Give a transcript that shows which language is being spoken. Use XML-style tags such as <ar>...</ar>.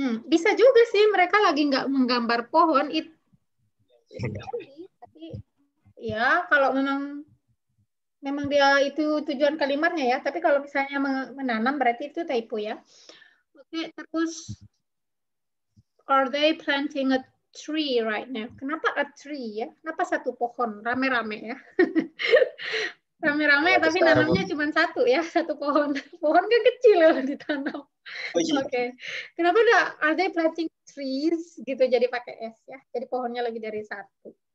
<id>Bisa juga sih mereka lagi nggak menggambar pohon itu. Tapi ya kalau memang dia itu tujuan kalimatnya ya. Tapi kalau misalnya menanam berarti itu typo ya. Oke, terus</id> <en>are they planting a tree right now?</en> <id>Kenapa a tree ya? Kenapa satu pohon rame-rame ya? Rame-rame tapi nanamnya cuma satu ya, satu pohon. Pohon kan kecil ya ditanam. Oke. Kenapa enggak</id> <en>are they planting trees</en> <id>gitu jadi pakai S ya. Jadi pohonnya lebih dari satu.</id>